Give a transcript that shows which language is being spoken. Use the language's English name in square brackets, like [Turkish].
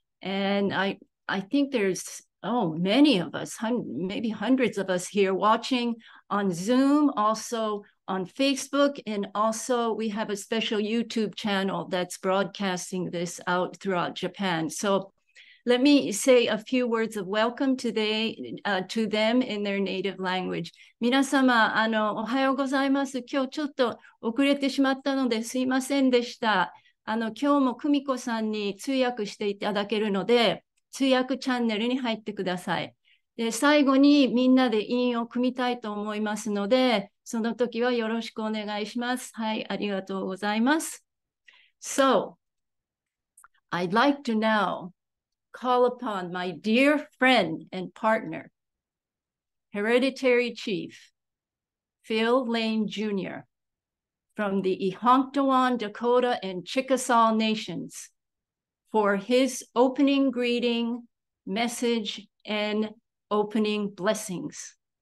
[English] And I think there's, many of us, maybe hundreds of us here watching on Zoom, also on Facebook, and also we have a special YouTube channel that's broadcasting this out throughout Japan. So let me say a few words of welcome today to them in their native language. [Japanese] 皆様、おはようございます。今日ちょっと遅れてしまったのですいませんでした。今日も久美子さんに通訳していただけるので、通訳チャンネルに入ってください。で、最後にみんなで韻を組みたいと思いますので、その時はよろしくお願いします。はい、ありがとうございます。 [English] So, I'd like to now call upon my dear friend and partner, Hereditary Chief, Phil Lane Jr., from the Ihonktawan, Dakota, and Chickasaw nations for his opening greeting, message, and opening blessings.